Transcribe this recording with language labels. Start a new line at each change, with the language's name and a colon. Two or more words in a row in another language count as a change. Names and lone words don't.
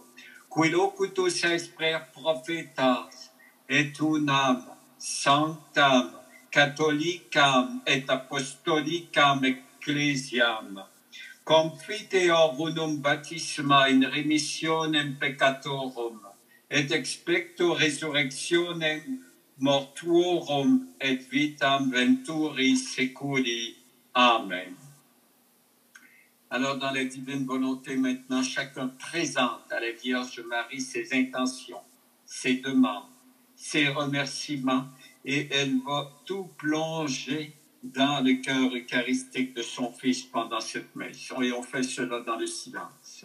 Latin: qui locutus est per prophetas, et unam, sanctam, catholicam et apostolicam ecclesiam, confite or unum baptisma in remissionem peccatorum, et expecto resurrectionem mortuorum et vitam venturi seculi. Amen.
French: Alors, dans la divine volonté, maintenant, chacun présente à la Vierge Marie ses intentions, ses demandes, ses remerciements, et elle va tout plonger dans le cœur eucharistique de son Fils pendant cette messe. Et on fait cela dans le silence.